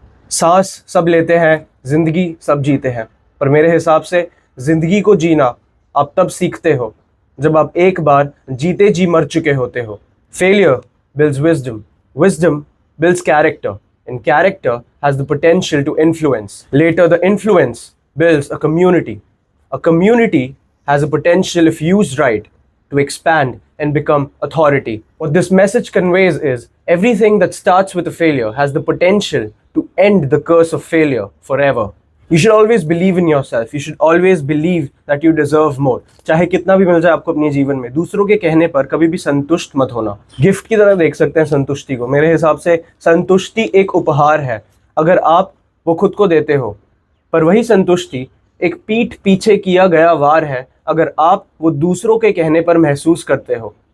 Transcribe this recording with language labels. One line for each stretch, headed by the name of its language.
Hindi: सांस सब लेते हैं, जिंदगी सब जीते हैं, पर मेरे हिसाब से जिंदगी को जीना आप तब सीखते हो जब आप एक बार जीते जी मर चुके होते हो।
English: Failure builds wisdom, wisdom builds character, and character has the potential to influence. Later, the influence builds a community has a potential, if used right, to expand and become authority. What this message conveys is everything that starts with a failure has the potential to end the curse of failure forever. You should always believe in yourself. You should always believe that you deserve more.
Hindi: चाहे कितना भी मिल जाए आपको अपने जीवन में, दूसरों के कहने पर कभी भी संतुष्ट मत होना। गिफ्ट की तरह देख सकते हैं संतुष्टि को। मेरे हिसाब से संतुष्टि एक उपहार है, अगर आप वो खुद को देते हो, पर वही संतुष्टि एक पीठ पीछे किया गया वार है अगर आप वो दूसरों के कहने पर महसूस करते हो।